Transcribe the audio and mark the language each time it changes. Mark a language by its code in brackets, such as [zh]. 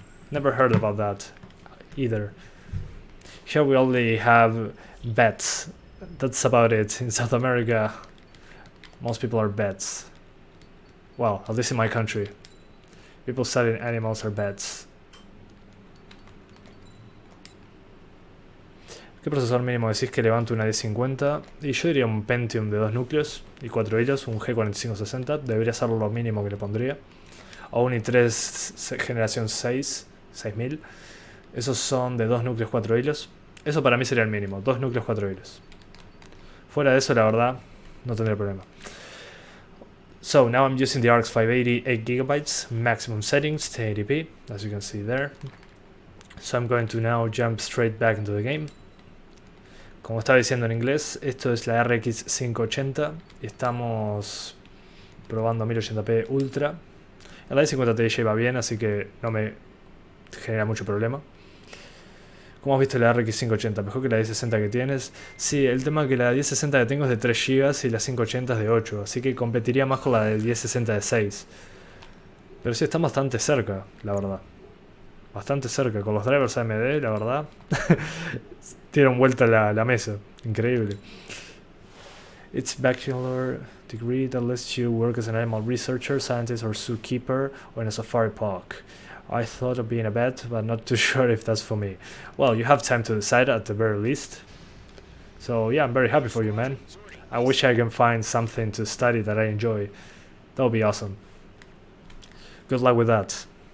[en] Never heard about that either. Here we only have vets. That's about it. In South America, most people are vets. Well, at least in my country. People studying animals are vets. [es] ¿Qué procesador mínimo decís que levanta una D50? Y yo diría un Pentium de 2 núcleos y 4 hilos, un G4560, debería ser lo mínimo que le pondría. O un i3 generación 6, 6000. Esos son de 2 núcleos, 4 hilos. Eso para mí sería el mínimo, 2 núcleos, 4 hilos. Fuera de eso, la verdad, no tendría problema. [en] So now I'm using the RX 580 8GB, maximum settings, 1080p, as you can see there. So I'm going to now jump straight back into the game. [es] Como estaba diciendo en inglés, esto es la RX 580 y estamos probando 1080p Ultra. El i50 Ti va bien, así que no me genera mucho problema. ¿Cómo has visto la RX 580? ¿Mejor que la 1060 que tienes? Sí, el tema es que la 1060 que tengo es de 3 GB y la 580 es de 8, así que competiría más con la de 1060 de 6. Pero sí, están bastante cerca, la verdad. Bastante cerca, con los drivers AMD, la verdad. Dieron vuelta la mesa, increíble. [en] It's bachelor degree that lets you work as an animal researcher, scientist or zookeeper or in a safari park. I thought of being a vet, but not too sure if that's for me. Well, you have time to decide at the very least. So yeah, I'm very happy for you, man. I wish I can find something to study that I enjoy. That would be awesome. Good luck with that.